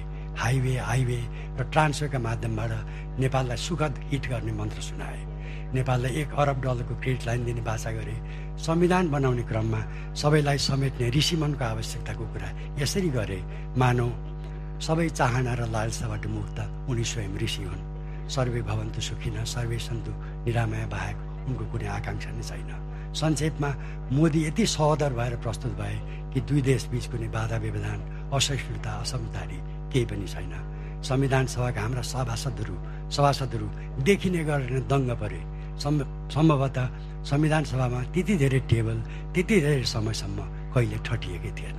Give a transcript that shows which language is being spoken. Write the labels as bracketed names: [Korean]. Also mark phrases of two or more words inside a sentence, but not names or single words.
[Nepali] हाइवे र ट्रान्सवेका माध्यमबाट नेपाललाई सुखद हिट गर्ने मन्त्र सुनाए। नेपाललाई $1 अरब को [English] credit line [Nepali] दिने बाचा गरे। संविधान बनाउने क्रममा सबैलाई समेट्ने ऋषिमनको आवश्यकताको कुरा यसरी गरे मानव सबै चाहना र लालसाबाट मुक्त उनी स्वयं ऋषि हुन्। [Sanskrit] सर्वे भवन्तु सुखिनः सर्वे सन्तु निरामय [Nepali] बाहेक उनको कुनै आकाङ्क्षा नै छैन। संक्षेपमा मोदी यति सहोदर भएर प्रस्तुत भए कि दुई देशबीच कुनै बाधा व्यवधान, असहिष्णुता, असमझदारी केही पनि छैन। संविधान सभाका हाम्रा सभासदहरू देखिने गरेर दङ्ग परे। सम्भवतः संविधान सभामा त्यति धेरै टेबल त्यति धेरै समयसम्म कहिले ठटिएकै थिएन।